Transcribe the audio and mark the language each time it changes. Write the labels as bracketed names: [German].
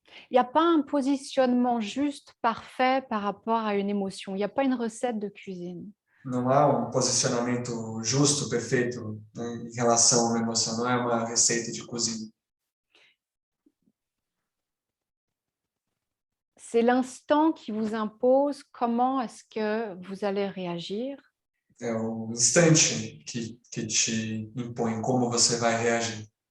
[French] Il n'y a pas un positionnement juste, parfait par rapport à une émotion. Il n'y a pas une recette de cuisine. [Portuguese] não há posicionamento justo, perfeito, né, em relação a uma emoção, não é uma receita de cozinha. [French] C'est l'instant qui vous impose comment est-ce que vous allez réagir. [Portuguese] É o instante que te impõe como você vai reagir.